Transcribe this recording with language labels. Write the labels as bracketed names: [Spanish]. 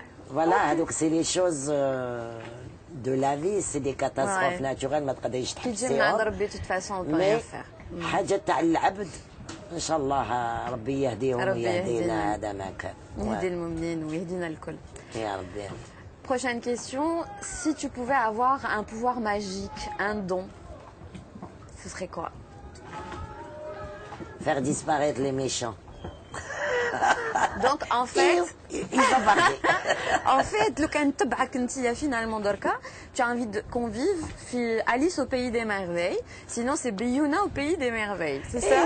[French] Voilà, donc c'est les choses de la vie, c'est des catastrophes naturelles, [Arabic] ما تقدريش تحبسيهم. [French] De toute façon, on peut rien faire. [Arabic] حاجة تاع العبد إن شاء الله ربي يهديهم ويهدينا هذا ما كان. يهدي المؤمنين ويهدينا الكل. يا ربي. [French] Prochaine question, si tu pouvais avoir un pouvoir magique, un don, ce serait quoi? Faire disparaître les méchants. Donc en fait, il va parler. En fait, le [Arabic] كنتبعك انتيا [French] finalement دركا, tu as envie qu'on vive Alice au pays des merveilles, sinon c'est Biouna au pays des merveilles, c'est ça?